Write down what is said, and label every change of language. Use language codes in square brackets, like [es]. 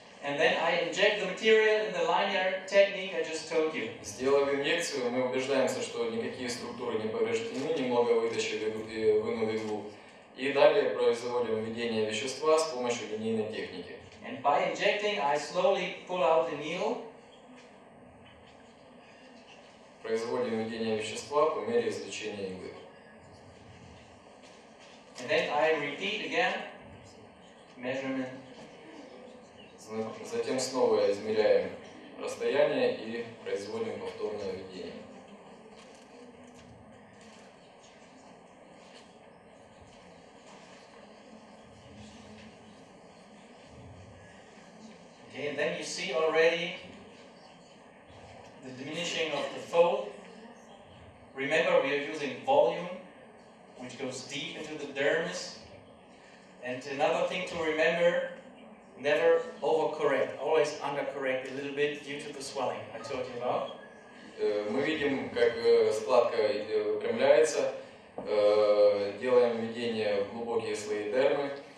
[en] And then I inject the material in the linear technique I just told you. [ru] Сделав инъекцию, мы убеждаемся, что никакие структуры не повреждены, немного вытащили и вынули иглу. И далее производим введение вещества с помощью линейной техники. [en] And by injecting, I slowly pull out the needle. [ru] Производим введение вещества по мере извлечения иглы. [en] And then I repeat again, measurement. [ru] Затем снова измеряем расстояние и производим повторное введение. [en] Okay, and then you see already the diminishing of the fold. Remember, we are using volume, which goes deep into the dermis. And another thing to remember, never overcorrect, always undercorrect a little bit due to the swelling I told you about. [ru] Мы видим, как складка выпрямляется, делаем введение в глубокие слои дермы.